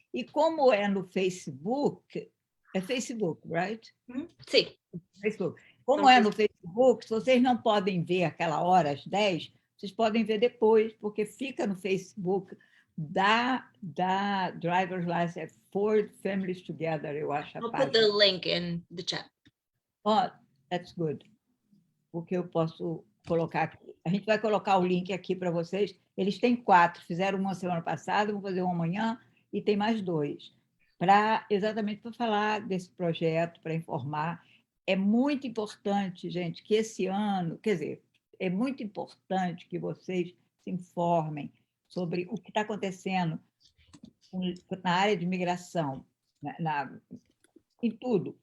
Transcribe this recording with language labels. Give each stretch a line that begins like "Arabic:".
Portuguese: E como é no Facebook, é Facebook, right? Sim. Facebook. Como é no Facebook, se vocês não podem ver aquela hora, às 10, vocês podem ver depois, porque fica no Facebook da Driver's License for Families Together, eu acho.
English: I'll put the link in the chat. Oh, that's good.
Portuguese: Porque eu posso colocar aqui. A gente vai colocar o link aqui para vocês. Eles têm 4, fizeram uma semana passada, vão fazer uma amanhã e tem mais 2. Exatamente para falar desse projeto, para informar. É muito importante, gente, que esse ano, quer dizer, é muito importante que vocês se informem sobre o que está acontecendo na área de imigração, em tudo.